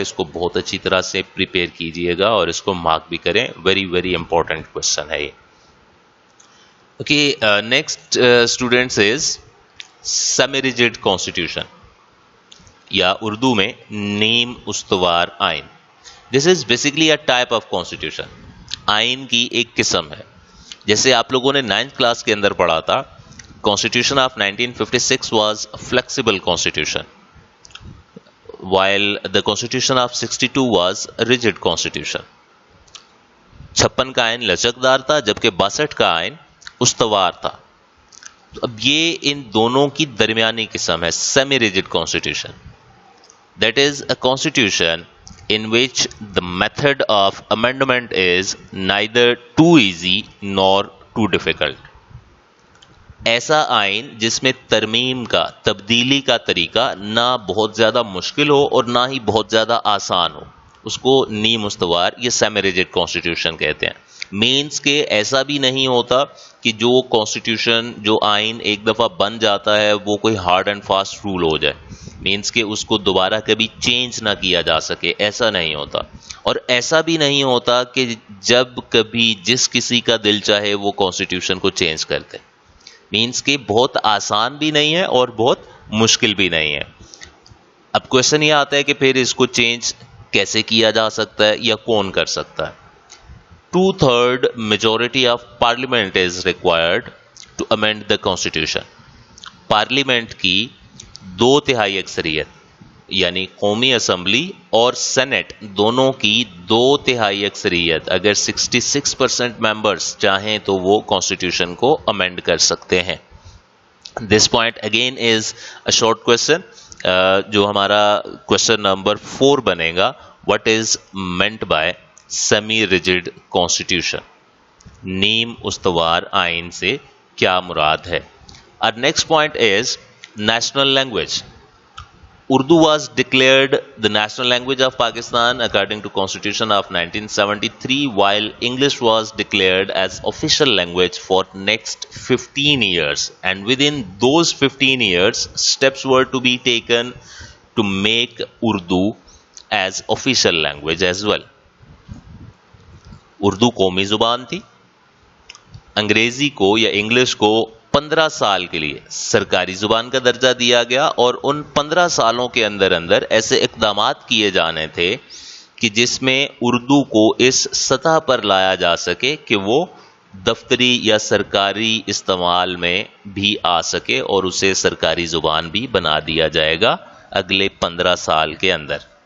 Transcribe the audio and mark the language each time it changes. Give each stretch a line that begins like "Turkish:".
Urdu: اس کو بہت اچھی طرح سے پریپیئر کیجئے گا اور اس کو مارک بھی کریں.
English: very very important question
Urdu: ہے یہ.
English: Okay, next students is semi-rigid constitution
Urdu: یا اردو میں نیم استوار آئین.
English: This is basically a type of constitution.
Urdu: آئین کی ایک قسم ہے. جیسے آپ لوگوں نے 9th کلاس کے اندر پڑھا تھا،
English: Constitution of 1956 was a flexible constitution, while the Constitution of 62 was a rigid constitution.
Urdu: 56 کا آئین لچکدار تھا جبکہ 62 کا آئین استوار تھا. اب یہ ان دونوں کی درمیانی قسم ہے semi rigid constitution.
English: That is a constitution in which the method of amendment is neither too easy nor too difficult.
Urdu: ایسا آئین جس میں ترمیم کا، تبدیلی کا طریقہ نہ بہت زیادہ مشکل ہو اور نہ ہی بہت زیادہ آسان ہو، اس کو نیم استوار یا سیمی ریجڈ کانسٹیٹیوشن کہتے ہیں. مینس کہ ایسا بھی نہیں ہوتا کہ جو کانسٹیٹیوشن، جو آئین ایک دفعہ بن جاتا ہے وہ کوئی ہارڈ اینڈ فاسٹ رول ہو جائے، مینس کہ اس کو دوبارہ کبھی چینج نہ کیا جا سکے. ایسا نہیں ہوتا. اور ایسا بھی نہیں ہوتا کہ جب کبھی جس کسی کا دل چاہے وہ کانسٹیٹیوشن کو چینج کرتے. مینس کہ بہت آسان بھی نہیں ہے اور بہت مشکل بھی نہیں ہے. اب کوشچن یہ آتا ہے کہ پھر اس کو چینج کیسے کیا جا سکتا ہے یا کون کر سکتا ہے.
English: 2/3 majority of parliament is required to amend the constitution.
Urdu: Parliament کی 2/3 اکثریت یعنی قومی اسمبلی اور سینٹ دونوں کی 2/3 اکثریت اگر 66% ممبرس چاہیں تو وہ کانسٹیٹیوشن کو امینڈ کر سکتے ہیں.
English: This point again is a short question.
Urdu: جو ہمارا کوشچن نمبر 4 بنے گا,
English: what is meant by semi rigid constitution,
Urdu: نیم استوار آئین سے کیا مراد ہے.
English: Our next point is national language. Urdu was declared the national language of Pakistan according to Constitution of 1973, while English was declared as official language for next 15 years. And within those 15 years, steps were to be taken to make Urdu as official language as well.
Urdu: Urdu قومی زبان تھی. انگریزی کو یا English کو 15 سال کے لیے سرکاری زبان کا درجہ دیا گیا, اور ان 15 سالوں کے اندر ایسے اقدامات کیے جانے تھے کہ جس میں اردو کو اس سطح پر لایا جا سکے کہ وہ دفتری یا سرکاری استعمال میں بھی آ سکے, اور اسے سرکاری زبان بھی بنا دیا جائے گا اگلے 15 سال کے اندر.